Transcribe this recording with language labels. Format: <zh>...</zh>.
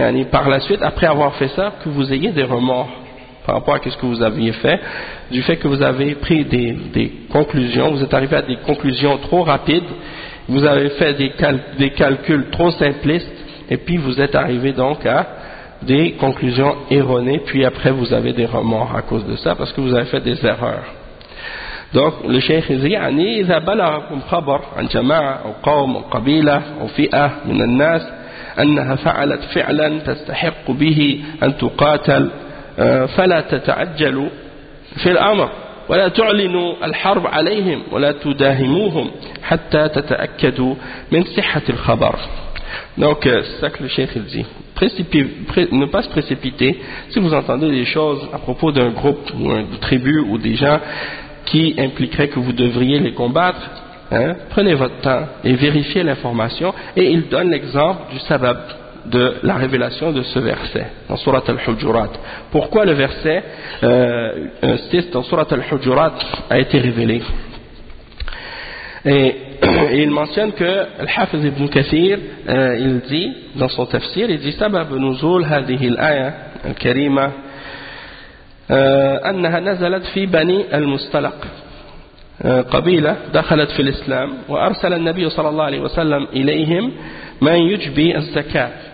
<fr>par la suite, après avoir fait ça, que vous ayez des remords par rapport à ce que vous aviez fait, du fait que vous avez pris des conclusions, vous êtes arrivé à des conclusions trop rapides, vous avez fait des calculs trop simplistes, et puis vous êtes arrivé donc à des conclusions erronées, puis après vous avez des remords à cause de ça, parce que vous avez fait des erreurs. Donc le cheikh dit,</fr> <ar>يعني إذا بلغكم خبر عن جماعة أو قوم أو قبيلة أو فئة من الناس أنها فعلت فعلا تستحق به أن تقاتل فلا تتعجلوا في الأمر ولا تعلنوا الحرب عليهم ولا تداهموهم حتى تتأكدوا من صحة الخبر.</ar> <fr>Donc c'est ça que le cheikh dit, ne pas se précipiter si vous entendez des choses à propos d'un groupe ou d'une tribu ou des gens qui impliquerait que vous devriez les combattre, prenez votre temps et vérifiez l'information. Et il donne l'exemple du sabab de la révélation de ce verset dans Surat Al-Hujurat. Pourquoi le verset 6 dans Surat Al-Hujurat a été révélé? Et il mentionne que Al-Hafiz ibn Kathir, il dit</fr> <ar>dans son tafsir, il dit sabab nuzul hadhihi al-aya al-karima أنها نزلت في بني المصطلق قبيلة دخلت في الإسلام وأرسل النبي صلى الله عليه وسلم إليهم من يجبي الزكاة</ar>